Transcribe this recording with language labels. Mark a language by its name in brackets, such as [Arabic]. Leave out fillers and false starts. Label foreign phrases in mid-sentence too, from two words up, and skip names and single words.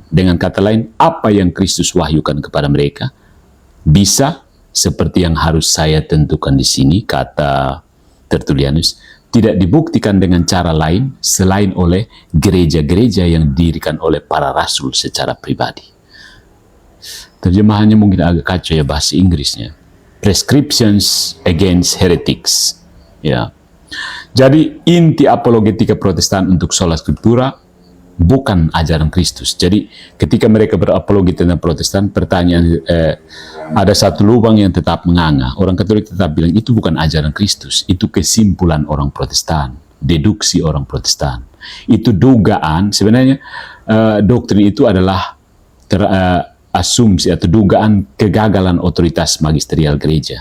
[Indonesian] Dengan kata lain, apa yang Kristus wahyukan kepada mereka bisa seperti yang harus saya tentukan di sini, kata Tertullianus, tidak dibuktikan dengan cara lain selain oleh gereja-gereja yang didirikan oleh para rasul secara pribadi. Terjemahannya mungkin agak kacau ya bahasa Inggrisnya. [English] Prescriptions against heretics. [Indonesian] Ya. Jadi inti apologetika Protestan untuk [Latin] sola scriptura [Indonesian] bukan ajaran Kristus. Jadi ketika mereka berapologi tentang Protestan, pertanyaan ada satu lubang yang tetap menganga. Orang Katolik tetap bilang itu bukan ajaran Kristus, itu kesimpulan orang Protestan, deduksi orang Protestan. Itu dugaan, sebenarnya doktrin itu adalah asumsi atau dugaan kegagalan otoritas magisterial gereja.